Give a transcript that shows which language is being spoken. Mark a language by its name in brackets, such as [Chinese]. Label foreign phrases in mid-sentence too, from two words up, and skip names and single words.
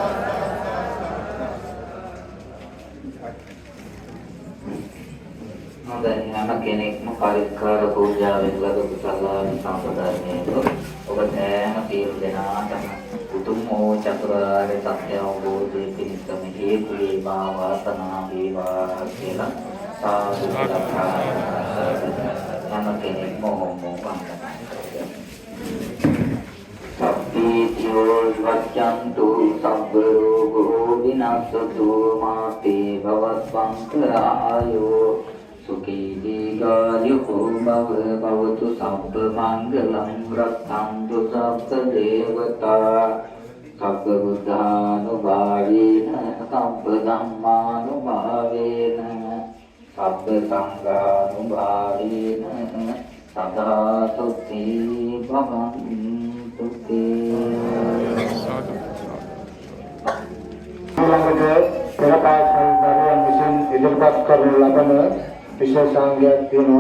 [Sinhala] හැම කෙනෙක්ම පරිස්කාර පූජාවෙන් ලද කුසලානි සම්පදායනයේ ඔබ සෑම සියලු දෙනාටම උතුම් වූ චතුරාර්ය සත්‍ය අවබෝධයේ පිණිසම හේතු වේවා වාසනාව වේවා කියලා සාදු හැම කෙනෙක්ම වන්දනා කරනවා. [Pali] සබ්බීතියෝ වච්ඡන්තු සබ්බ රෝගෝ විනාශතු මාතේ භවත්වංකරායෝ සුඛී දීඝායුකෝ භවතු සබ්බ මංගලං රක්ඛන්තු සබ්බ දේවතා සබ්බ බුද්ධානුභාවේන සබ්බ ධම්මානුභාවේන සබ්බ සංඝානුභාවේන සදා සුඛී භවන්තු තේ. [Sinhala] ඊළඟට පෙරපාසල් දරුවන් විසින් ඉදිරිපත් කරන ලබන විශේෂාංගයක් තියෙනවා.